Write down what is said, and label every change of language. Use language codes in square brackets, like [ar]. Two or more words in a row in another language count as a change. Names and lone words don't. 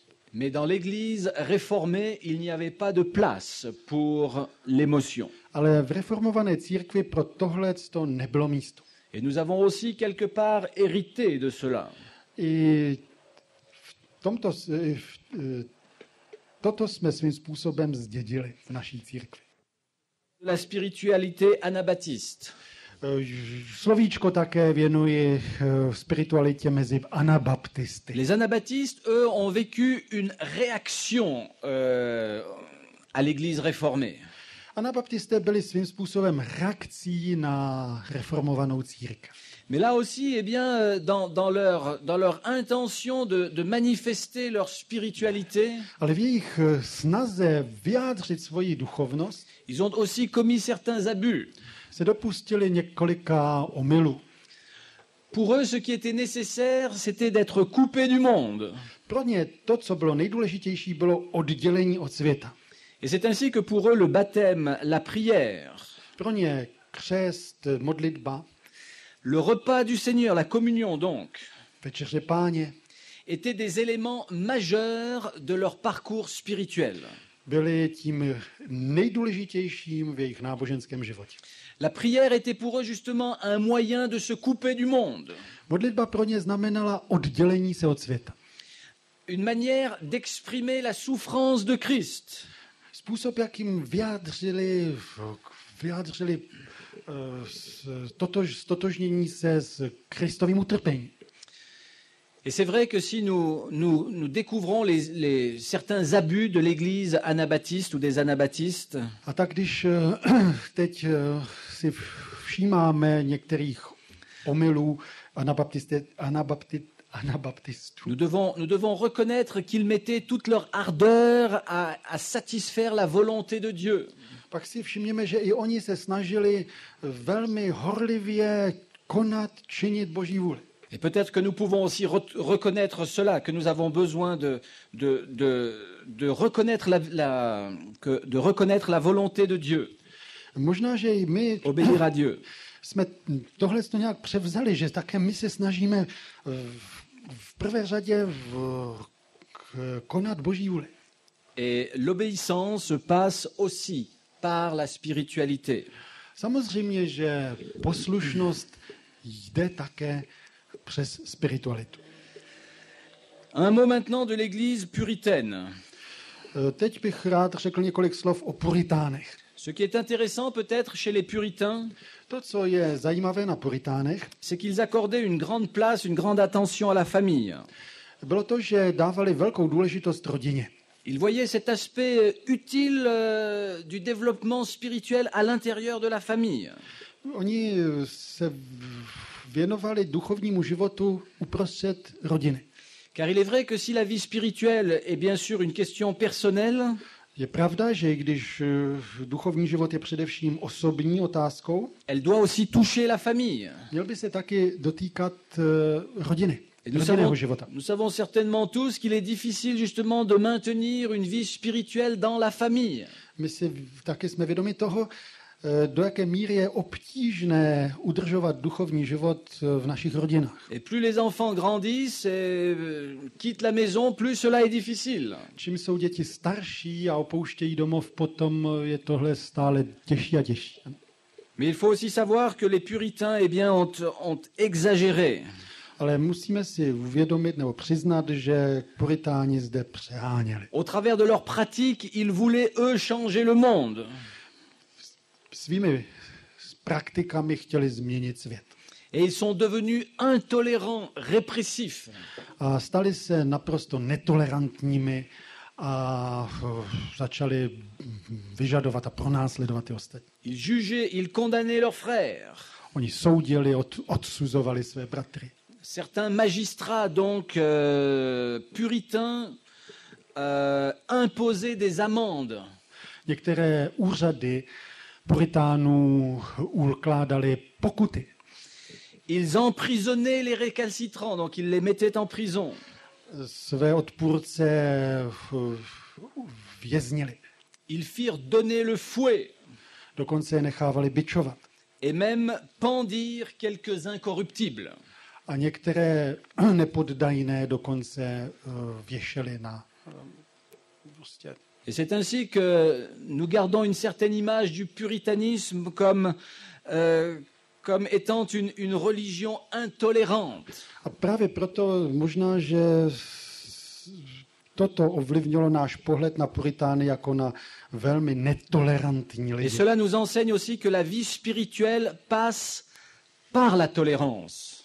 [fr] Mais dans l'Église réformée, il n'y avait pas de place pour l'émotion. [cs] Ale v reformované církvi pro tohle to nebylo místo. [fr] Et nous avons aussi quelque part hérité de cela. [cs] I toto jsme svým způsobem zdědili v naší církvi. [fr] La spiritualité anabaptiste. [cs] Slovíčko také věnuji spiritualitě mezi anabaptisty. [fr] Les anabaptistes, eux, ont vécu une réaction à l'Église réformée. [cs] Anabaptisté byli svým způsobem reakcí na reformovanou církev. [fr] Mais là aussi, eh bien, dans leur intention de manifester leur spiritualité, [cs] Ale v jejich snaze vyjádřit svoji duchovnost [fr] ils ont aussi commis certains abus. [cs] se dopustili několika omylů. [fr] Pour eux, ce qui était nécessaire, c'était d'être coupés du monde. [cs] Pro ně to, co bylo nejdůležitější, bylo oddělení od světa. [fr] Et c'est ainsi que pour eux, le baptême, la prière, [cs] Pro ně křest, modlitba, [fr] le repas du Seigneur, la communion donc, [cs] večeře Páně [fr] étaient des éléments majeurs de leur parcours spirituel. [cs] byly tím nejdůležitějším v jejich náboženském životě. [fr] La prière était pour eux justement un moyen de se couper du monde, [cs] Modlitba pro ně znamenala oddělení se od světa. [fr] une manière d'exprimer la souffrance de Christ. [cs] Způsob, jakým vyjádřili stotožnění se s Kristovým utrpením. [fr] Et c'est vrai que si nous découvrons certains abus de l'Église anabaptiste ou des anabaptistes, [cs] A tak když teď si všímáme některých omylů anabaptistů, [fr] nous devons reconnaître qu'ils mettaient toute leur ardeur à satisfaire la volonté de Dieu. [cs] pak si všimněme, že i oni se snažili velmi horlivě konat, činit Boží vůli. [fr] Et peut-être que nous pouvons aussi reconnaître cela, que nous avons besoin de reconnaître la volonté de Dieu, [cs] Možná, že i my [fr] obéir à Dieu. [cs] jsme tohle nějak převzali, že také my se snažíme v prvé řadě konat Boží vůli. [fr] Et l'obéissance passe aussi par la spiritualité. [cs] Samozřejmě, že poslušnost jde také přes spiritualitu. [fr] Un mot maintenant de l'Église puritaine. [cs] Teď bych rád řekl několik slov o puritánech. [fr] Ce qui est intéressant peut-être chez les puritains, [cs] To, co je zajímavé na puritánech, [fr] c'est qu'ils accordaient une grande place, une grande attention à la famille. [cs] bylo to, že dávali velkou důležitost rodině. [fr] Ils voyaient cet aspect utile du développement spirituel à l'intérieur de la famille. [cs] Oni se věnovali duchovnímu životu uprostřed rodiny. [fr] Car il est vrai que si la vie spirituelle est bien sûr une question personnelle, [cs] Je pravda, že když duchovní život je především osobní otázkou, [fr] elle doit aussi toucher la famille. [cs] měl by se taky dotýkat rodiny, rodinného života. [fr] Nous savons certainement tous qu'il est difficile justement de maintenir une vie spirituelle dans la famille. [cs] My si taky jsme vědomi toho, do jaké míry je obtížné udržovat duchovní život v našich rodinách. [fr] Et plus les enfants grandissent et quittent la maison, plus cela est difficile. [cs] Čím jsou děti starší a opouštějí domov, potom je tohle stále těžší a těžší. [fr] Mais il faut aussi savoir que les puritains eh bien, ont exagéré. [cs] Ale musíme si uvědomit nebo přiznat, že puritáni zde přeháněli. [fr] Au travers de leurs pratiques, ils voulaient, eux, changer le monde. [cs] Svými praktikami chtěli změnit svět. [fr] Et ils sont devenus intolérants, répressifs. [cs] A stali se naprosto netolerantními a začali vyžadovat a pronásledovat ty ostatní. [fr] Ils jugeaient, ils condamnaient leurs frères. [cs] Oni soudili, odsuzovali své bratry. [fr] Certains magistrats, donc puritains, imposaient des amendes. [cs] Některé úřady puritánů ukládali pokuty. [fr] Ils emprisonnaient les récalcitrants, donc ils les mettaient en prison. [cs] Své odpůrce věznili. [fr] Ils firent donner le fouet [cs] Dokonce je nechávali bičovat. [fr] et même pendir quelques incorruptibles. [cs] A některé nepoddajné dokonce věšeli na prostě. [fr] Et c'est ainsi que nous gardons une certaine image du puritanisme comme étant une religion intolérante. [cs] A právě proto možná, že toto ovlivnilo náš pohled na puritány jako na velmi netolerantní [fr] Et [cs] lidi. [fr] cela nous enseigne aussi que la vie spirituelle passe par la tolérance.